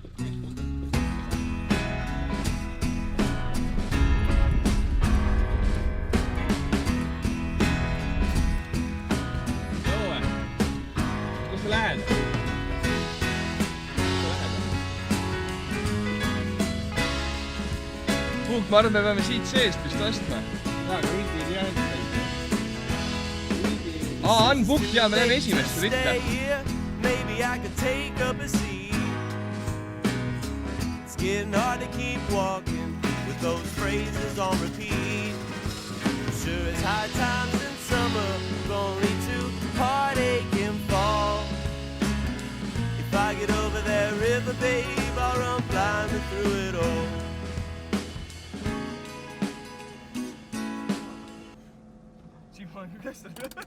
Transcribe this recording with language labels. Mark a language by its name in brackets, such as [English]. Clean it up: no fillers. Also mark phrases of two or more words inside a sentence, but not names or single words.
[Estonian] Kus sa lähed? Puhk, ma arvan, me peame siit seest vist ostma. Unbooked, ja me läheme esimest ritta. [English] Maybe I could take up a seat. It's getting hard to keep walking with those phrases on repeat. Sure it's high times in summer, only to heartache and fall. If I get over that river, babe, I'll run blindly through it all. [Estonian] Kes on?